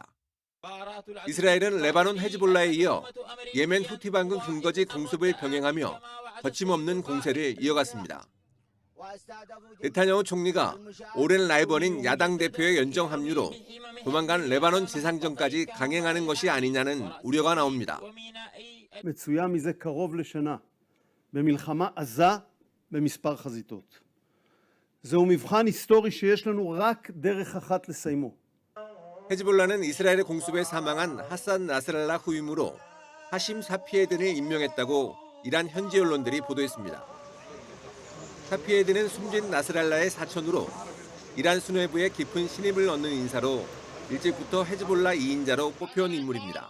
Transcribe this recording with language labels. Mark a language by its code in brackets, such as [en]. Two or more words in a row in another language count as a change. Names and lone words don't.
[ko] 이스라엘은 레바논 헤즈볼라에 이어 예멘 후티 반군 근거지 공습을 병행하며 거침없는 공세를 이어갔습니다. 네타냐후 총리가 오랜 라이벌인 야당 대표의 연정 합류로 조만간 레바논 재상정까지 강행하는 것이 아니냐는 우려가 나옵니다. [he] מצויה מזה קרוב לשנה במלחמה עזה במספר חזיתות. זהו מבחן היסטורי שיש לנו רק דרך אחת לסיימו. [ko] 헤즈볼라는 이스라엘의 공습에 사망한 하산 나스랄라 후임으로 하심 사피에든을 임명했다고 이란 현지 언론들이 보도했습니다. 사피에든은 숨진 나스랄라의 사촌으로 이란 수뇌부에 깊은 신임을 얻는 인사로 일찍부터 헤즈볼라 2인자로 꼽혀온 인물입니다.